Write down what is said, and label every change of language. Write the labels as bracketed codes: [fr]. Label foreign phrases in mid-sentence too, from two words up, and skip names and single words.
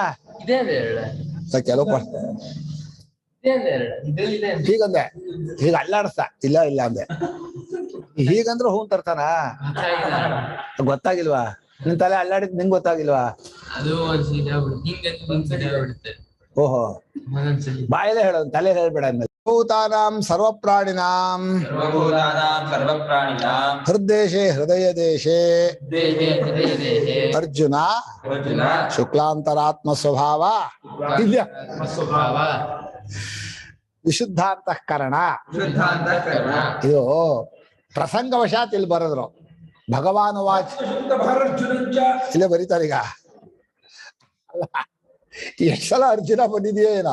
[kn] ಕೆಲವು ಹೀಗಂದೆ, ಹೀಗ ಅಲ್ಲಾಡಿಸ್ತಾ ಇಲ್ಲ ಇಲ್ಲ ಅಂದೆ. ಹೀಗಂದ್ರೆ ಹೂ ತರ್ತಾನ? ಗೊತ್ತಾಗಿಲ್ವಾ? ನಿನ್ ತಲೆ ಅಲ್ಲಾಡಿದ್ ನಿಂಗೆ ಗೊತ್ತಾಗಿಲ್ವಾ? ಓಹೋ, ಬಾಯಲ್ಲೇ ಹೇಳೋದು, ತಲೆ ಹೇಳ್ಬೇಡ ಅಂದ್ಮೇಲೆ. [sa] ಭೂತಾನಾಂ ಸರ್ವಪ್ರಾಣಿನಾಂ ಸರ್ವಭೂತಾನಾಂ ಸರ್ವಪ್ರಾಣಿನಾಂ ಹೃದ್ದೇಶೇ ಹೃದಯ ದೇಶೇ ದೇಹೇ ಹೃದಯ ದೇಹೇ ಅರ್ಜುನ ಅರ್ಜುನ ಶುಕ್ಲಾಂತರಾತ್ಮ ಸ್ವಭಾವ ದಿವ್ಯ ಸ್ವಭಾವ ವಿಶುದ್ಧಾಂತಃಕರಣ. ಶುದ್ಧಾಂತಃಕರಣ. [kn] ಇದು ಪ್ರಸಂಗವಶಾತ್ ಇಲ್ಲಿ ಬರೆದ್ರು. ಭಗವಾನ್ ವಾಚ್ ಇಲ್ಲೇ ಬರೀತಾರೆ. ಈಗ ಎಷ್ಟು ಸಲ ಅರ್ಜುನ ಬಂದಿದೆಯೋ ಏನೋ.